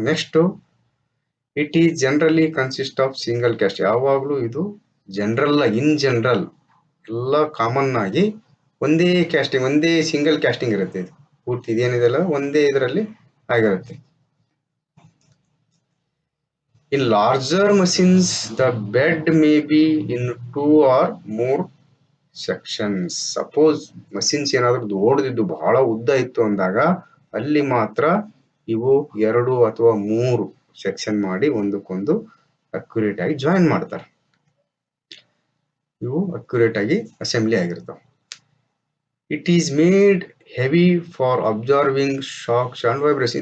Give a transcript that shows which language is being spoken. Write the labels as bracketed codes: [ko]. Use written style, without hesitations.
[en] Next, it is generally consist of single cast. [kn] ಯಾವಾಗ್ಲೂ ಇದು general, in general ಎಲ್ಲ common ಆಗಿ ಒಂದೇ ಕ್ಯಾಸ್ಟಿಂಗ್, ಒಂದೇ ಸಿಂಗಲ್ ಕ್ಯಾಸ್ಟಿಂಗ್ ಇರುತ್ತೆ. ಇದು ಪೂರ್ತಿ ಇದೇನಿದೆಲ್ಲ ಒಂದೇ ಇದರಲ್ಲಿ ಆಗಿರುತ್ತೆ. [en] In larger machines, the bed may be in 2 or more sections. [kn] Suppose machines ಏನಾದ್ರು ದೊಡ್ಡದಿದ್ದು ಬಹಳ ಉದ್ದ ಇತ್ತು ಅಂದಾಗ ಅಲ್ಲಿ ಮಾತ್ರ ಇವು 2 ಅಥವಾ 3 ಸೆಕ್ಷನ್ ಮಾಡಿ ಒಂದಕ್ಕೊಂದು ಅಕ್ಯುರೇಟ್ ಆಗಿ ಜಾಯಿನ್ ಮಾಡ್ತಾರೆ. ಇವು ಅಕ್ಯುರೇಟ್ ಆಗಿ ಅಸೆಂಬ್ಲಿ ಆಗಿರ್ತಾವ. [en] It is made heavy for absorbing shocks and vibration.